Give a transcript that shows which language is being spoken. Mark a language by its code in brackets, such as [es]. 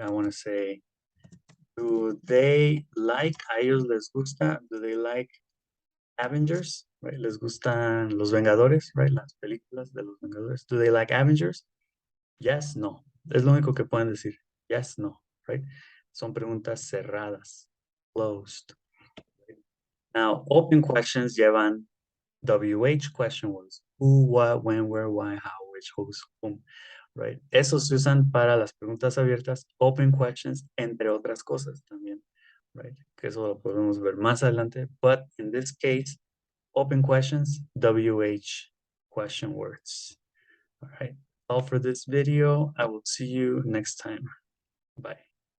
[en] I want to say, do they like, [es] a ellos les gusta, [en] do they like Avengers, right? [es] Les gustan los Vengadores, [en] right? [es] Las películas de los Vengadores. [en] Do they like Avengers? Yes, no. [es] Es lo único que pueden decir. [en] Yes, no, right? [es] Son preguntas cerradas, [en] closed. Right? Now, open questions llevan WH question words. Who, what, when, where, why, how, which, whose, whom, right? [es] Esos se usan para las preguntas abiertas, [en] open questions, [es] entre otras cosas también, [en] right? [es] Que eso lo podemos ver más adelante. [en] But in this case, open questions, WH question words. All right. All for this video. I will see you next time. Bye.